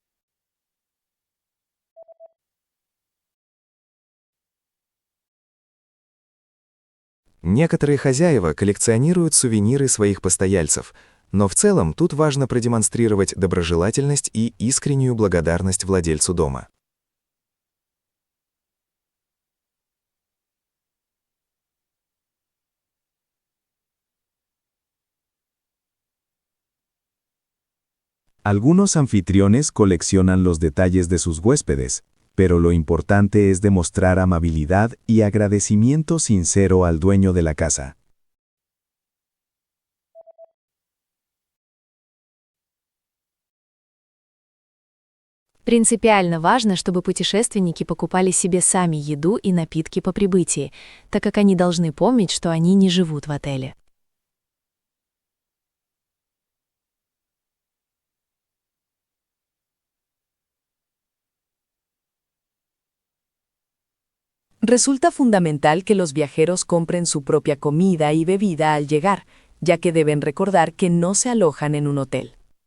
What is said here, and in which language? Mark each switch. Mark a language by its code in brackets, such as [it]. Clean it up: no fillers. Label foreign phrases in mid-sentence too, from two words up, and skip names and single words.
[ru] Некоторые хозяева коллекционируют сувениры своих постояльцев, но в целом тут важно продемонстрировать доброжелательность и искреннюю благодарность владельцу дома. [es] Algunos anfitriones coleccionan los detalles de sus huéspedes, pero lo importante es demostrar amabilidad y agradecimiento sincero al dueño de la casa. [ru] Принципиально важно, чтобы путешественники покупали себе сами еду и напитки по прибытии, так как они должны помнить, что они не живут в отеле. [es] Resulta fundamental que los viajeros compren su propia comida y bebida al llegar, ya que deben recordar que no se alojan en un hotel.